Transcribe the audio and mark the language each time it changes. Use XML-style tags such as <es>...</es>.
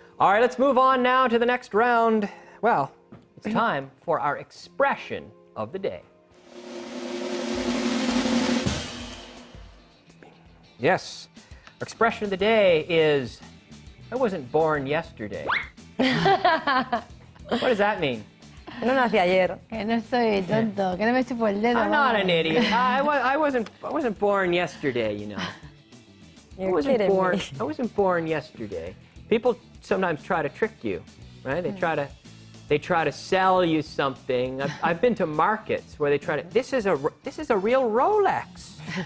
<en>All right, let's move on now to the next round. Well, it's time for our expression of the day. Yes. Our expression of the day is, I wasn't born yesterday. What does that mean?</en> <es>No nací ayer. Que no soy tonto, que no me chupo el dedo.</es> <en>I'm not</en> <es>vamos.</es> <en>an idiot. I wasn't born yesterday, you know. You're kidding me. I wasn't born yesterday. People sometimes try to trick you, right? They try to sell you something. I've been to markets where they try to. This is a real Rolex.</en>